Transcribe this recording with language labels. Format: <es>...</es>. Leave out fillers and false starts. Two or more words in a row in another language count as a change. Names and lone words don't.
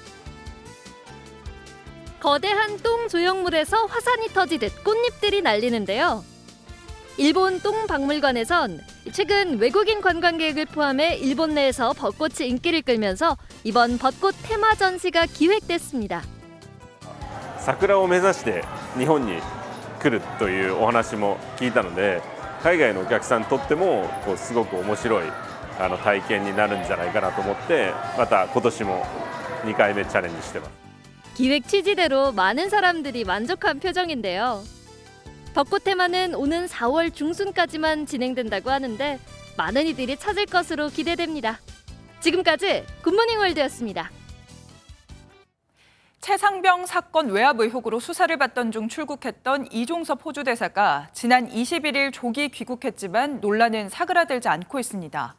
<ko>거대한 똥 조형물에서 화산이 터지듯 꽃잎들이 날리는데요. 일본 똥 박물관에선 최근 외국인 관광객을 포함해 일본 내에서 벚꽃이 인기를 끌면서 이번 벚꽃 테마 전시가 기획됐습니다.</ko> <ja>桜を目指して日本に来るというお話も聞いたので、海外のお客さんにとってもすごく面白い体験になるんじゃないかなと思って、また今年も2回目チャレンジしてます。</ja> <ko>기획 취지대로 많은 사람들이 만족한 표정인데요. 벚꽃 테마는 오는 4월 중순까지만 진행된다고 하는데 많은 이들이 찾을 것으로 기대됩니다. 지금까지 굿모닝 월드였습니다. 최상병 사건 외압 의혹으로 수사를 받던 중 출국했던 이종섭 호주 대사가 지난 21일 조기 귀국했지만 논란은 사그라들지 않고 있습니다.</ko>